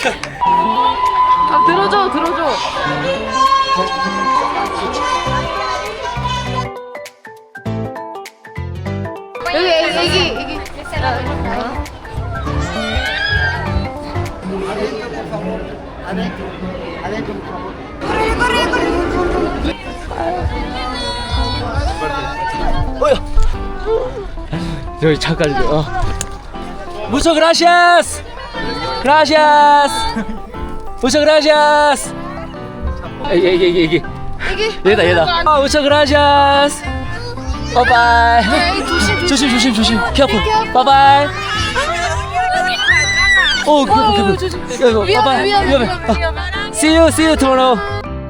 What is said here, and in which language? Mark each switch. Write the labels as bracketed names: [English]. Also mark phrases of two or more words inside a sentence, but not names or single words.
[Korean] 아 들어줘 들어줘. 여기 애기. 저기 잠깐 [Spanish] Muchas gracias. Gracias. Muchas gracias. [Korean] 애기. 얘다. [Spanish] Muchas gracias. [English] Bye bye. [Korean] 조심. 케어풀. [English] Bye bye. [Korean] 오, 케어풀. 위험해. [English] See you tomorrow.